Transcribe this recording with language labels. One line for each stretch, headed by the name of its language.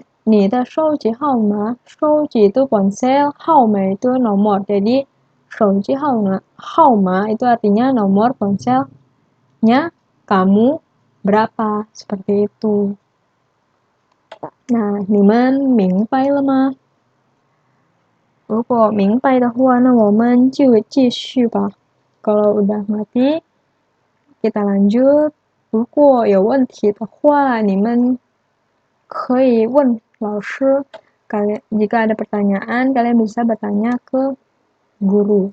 Chinese: Ni de shou ji hao ma, shou ji
Indonesian: itu ponsel,
Chinese: hao ma
Indonesian: itu nomor. Jadi shou ji hao ma itu artinya nomor ponselnya kamu berapa, seperti itu.
Chinese: Nah, 你们明白了吗？如果明白的话，那我们就继续吧。
Indonesian: Kalau udah ngerti, kita lanjut.
Chinese: 如果有问题的话，你们可以问老师.
Indonesian: Jika ada pertanyaan, kalian bisa bertanya ke guru.